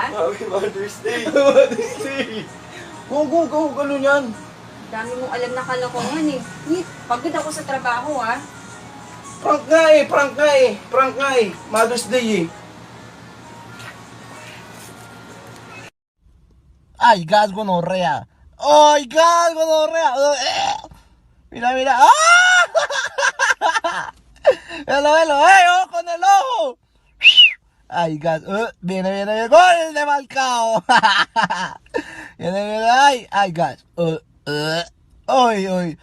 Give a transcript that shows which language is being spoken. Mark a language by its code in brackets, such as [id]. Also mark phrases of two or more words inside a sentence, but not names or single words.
[en] Happy Mother's Day. Mother's Day. Go, [tl] ganun yan. Dami mong alam na kalokohan eh. Pagod ako sa trabaho ah. Prank nga eh. Mother's Day eh. [es] Ay, gas gonorrea. Ay, gas gonorrea. Mira. ¡Ah! Velo. ¡Ay, ojo con el ojo! Ay, gas. Viene. Gol de Falcao. Viene. Ay, gas. Ay.